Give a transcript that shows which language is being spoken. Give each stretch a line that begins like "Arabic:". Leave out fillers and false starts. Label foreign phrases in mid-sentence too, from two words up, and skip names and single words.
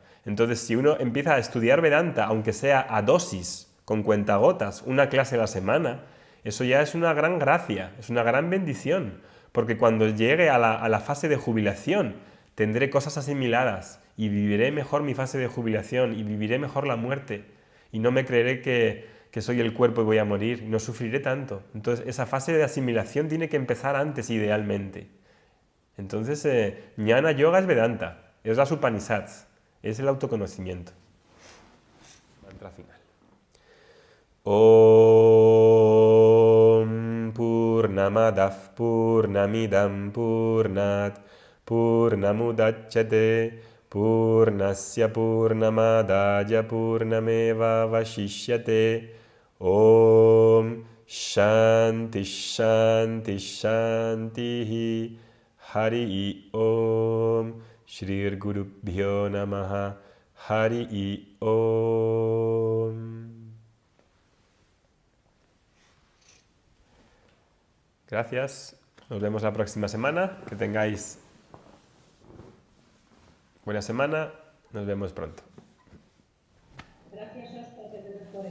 Spanish: Entonces, si uno empieza a estudiar Vedanta, aunque sea a dosis, con cuentagotas, una clase a la semana, eso ya es una gran gracia, es una gran bendición, porque cuando llegue a la fase de jubilación, tendré cosas asimiladas y viviré mejor mi fase de jubilación y viviré mejor la muerte y no me creeré que soy el cuerpo y voy a morir, no sufriré tanto. Entonces, esa fase de asimilación tiene que empezar antes, idealmente. Entonces, Jnana Yoga es Vedanta, es las Upanishads, es el autoconocimiento. Mantra final.
Sanskrit: ॐ पूर्णमदः पूर्णमिदं पूर्णात् पूर्णमुदच्यते पूर्णस्य पूर्णमादाय पूर्णमेव अवशिष्यते. ॐ शान्तिः शान्तिः शान्तिः हरि ॐ श्री गुरुभ्यो नमः हरि ॐ.
Spanish: Gracias. Nos vemos la próxima semana. Que tengáis buena semana. Nos vemos pronto. Gracias, Oscar, que te mejores.